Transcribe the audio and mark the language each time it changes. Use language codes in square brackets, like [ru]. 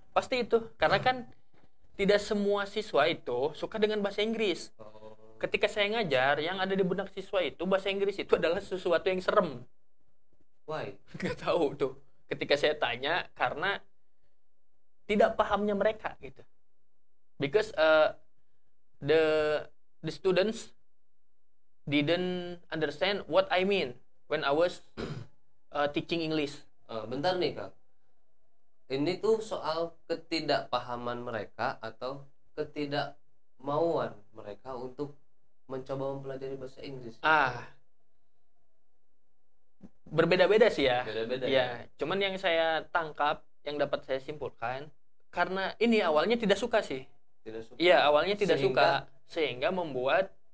[id] Pasti itu, karena kan tidak semua siswa itu suka dengan bahasa Inggris. Ketika saya ngajar, yang ada di benak siswa itu bahasa Inggris itu adalah sesuatu yang serem. [en] Why? [id] Gak tahu tuh. Ketika saya tanya, karena tidak pahamnya mereka gitu. [en] Because the students didn't understand what I mean when I was teaching English. [id] Bentar nih Kak. Ini tuh soal ketidakpahaman mereka atau ketidakmauan mereka untuk mencoba mempelajari bahasa Inggris. Berbeda-beda sih ya. Beda-beda ya. Cuman yang saya tangkap, yang dapat saya simpulkan, karena ini awalnya tidak suka sih. Iya, awalnya tidak suka sehingga membuat